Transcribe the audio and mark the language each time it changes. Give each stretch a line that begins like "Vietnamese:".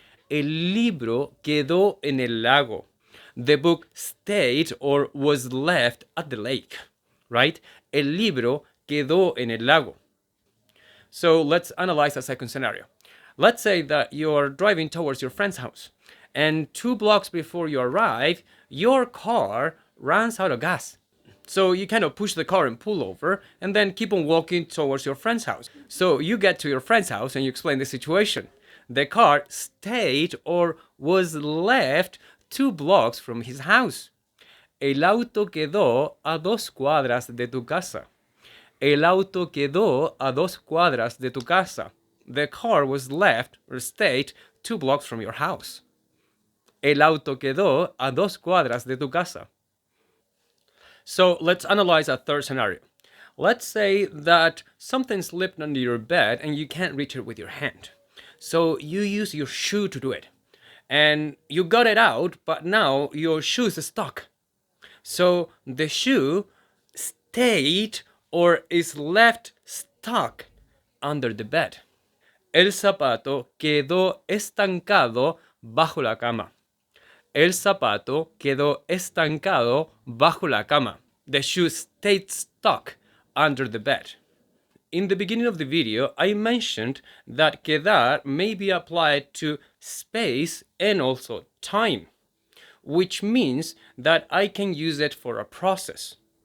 Spanish: El libro quedó en el lago.
English: The book stayed or was left at the lake, right?
Spanish: El libro quedó en el lago.
English: So let's analyze a second scenario. Let's say that you're driving towards your friend's house, and 2 blocks before you arrive, your car runs out of gas. So you kind of push the car and pull over, and then keep on walking towards your friend's house. So you get to your friend's house and you explain the situation. The car stayed or was left 2 blocks from his house.
Spanish: El auto quedó a 2 cuadras de tu casa. El auto quedó a 2 cuadras de tu casa.
English: The car was left or stayed 2 blocks from your house.
Spanish: El auto quedó a 2 cuadras de tu casa.
English: So let's analyze a third scenario. Let's say that something slipped under your bed and you can't reach it with your hand. So you use your shoe to do it. And you got it out, but now your shoe is stuck. So the shoe stayed or is left stuck under the bed.
Spanish: El zapato quedó estancado bajo la cama. El zapato quedó estancado bajo la cama.
English: The shoe stayed stuck under the bed. In the beginning of the video, I mentioned that quedar may be applied to space and also time, which means that I can use it for a process.